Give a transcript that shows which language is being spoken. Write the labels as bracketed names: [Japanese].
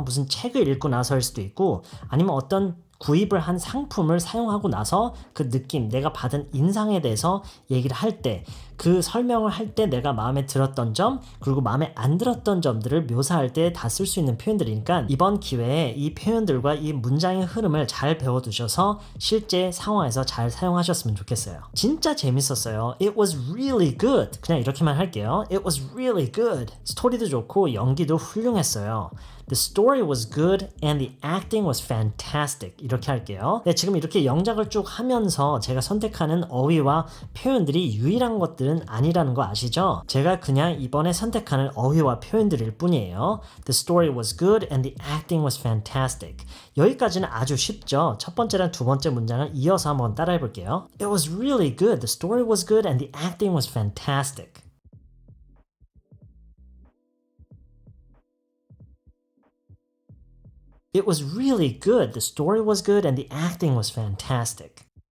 [Korean] 무슨 책을 읽고 나서일 수도 있고 아니면 어떤 구입을 한 상품을 사용하고 나서 그 느낌, 내가 받은 인상에 대해서 얘기를 할 때, 그 설명을 할 때 내가 마음에 들었던 점, 그리고 마음에 안 들었던 점들을 묘사할 때 다 쓸 수 있는 표현들이니까 이번 기회에 이 표현들과 이 문장의 흐름을 잘 배워두셔서 실제 상황에서 잘 사용하셨으면 좋겠어요. 진짜 재밌었어요. [English] It was really good. [Korean] 그냥 이렇게만 할게요. [English] It was really good. [Korean] 스토리도 좋고 연기도 훌륭했어요. [English] The story was good and the acting was fantastic. [Korean] 이렇게 할게요. 네, 지금 이렇게 영작을 쭉 하면서 제가 선택하는 어휘와 표현들이 유일한 것들은 아니라는 거 아시죠? 제가 그냥 이번에 선택하는 어휘와 표현들일 뿐이에요. [English] The story was good and the acting was fantastic. [Korean] 여기까지는 아주 쉽죠? 첫 번째랑 두 번째 문장을 이어서 한번 따라해 볼게요. [English] It was really good. The story was good and the acting was fantastic. It was really good. The story was good and the acting was fantastic.